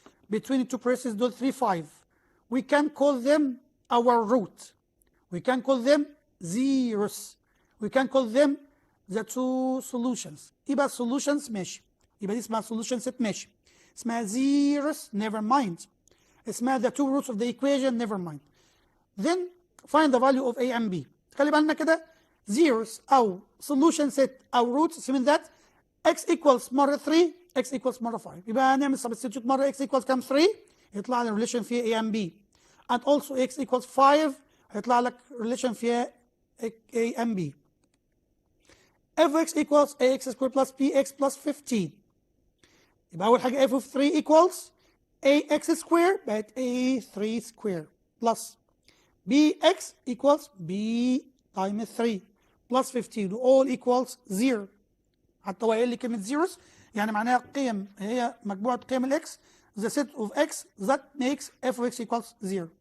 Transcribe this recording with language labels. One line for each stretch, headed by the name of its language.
English: between the two braces
Arabic: دول
English: 3 5 we can call them our root. we can call them zeros. we can call them the two solutions.
Arabic: يبقى solutions ماشي. يبقى دي اسمها solution set ماشي.
English: اسمها zeros never mind. اسمها the two roots of the equation never mind. then find the value of a and b.
Arabic: خلي بالنا كده
English: zeros أو solution set أو roots mean that x equals مرة 3 x equals مرة 5.
Arabic: يبقى هنعمل
English: substitute مرة x equals كام 3
Arabic: يطلع لنا
English: relation فيها a and b and also x equals 5 هيطلع لك relation فيها a and b. f of x equals ax squared plus bx plus 15.
Arabic: يبقى أول حاجة
English: f of 3 equals ax squared بقت a3 squared plus bx equals b times 3 plus 15 all equals 0.
Arabic: حتى هو قايل لي كلمة zeros يعني معناها قيم هي مجموعة قيم الاكس
English: the set of x that makes f of x equals 0.